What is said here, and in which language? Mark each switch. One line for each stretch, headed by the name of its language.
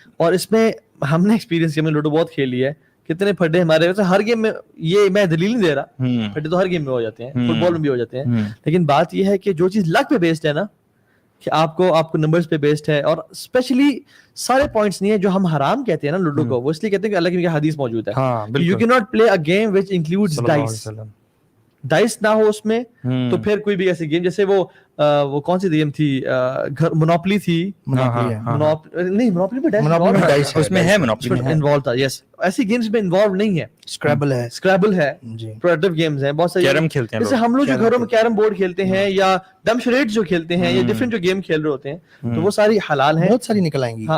Urdu: اور اس میں ہم نے ایکسپیرینس کیا, ہم نے لوڈو بہت کھیلی ہے, کتنے پھڈے ہمارے ہر گیم میں, یہ میں دلیل نہیں دے رہا, پھڈے تو ہر گیم میں ہو جاتے ہیں, فٹ بال میں بھی ہو جاتے ہیں, لیکن بات یہ ہے کہ جو چیز لک پہ بیسڈ ہے نا, کہ آپ کو نمبرز پہ بیسڈ ہے, اور اسپیشلی سارے پوائنٹس نہیں ہے جو ہم حرام کہتے ہیں نا لوڈو کو, وہ اس لیے کہتے ہیں کہ اللہ کی حدیث موجود ہے.
English: You can not play a game which includes dice.
Urdu: Dice نہ ہو اس میں تو پھر کوئی بھی ایسی گیم, جیسے وہ کون سی گیم تھی, مونوپلی تھی, نہیں مونوپلی میں ڈائس اس میں ہے, مونوپلی میں انوالو تھا. یس, ایسی گیمز میں انوالو نہیں ہے. اسکریبل ہے, پروڈکٹیو گیمز ہیں بہت ساری, کیرم کھیلتے ہیں, جیسے ہم لوگ جو گھروں میں کیرم بورڈ کھیلتے ہیں یا ڈم شریٹ جو کھیلتے ہیں یا ڈفرنٹ جو گیم کھیل رہے ہوتے ہیں, تو وہ ساری حلال ہیں, بہت ساری نکل آئیں گی.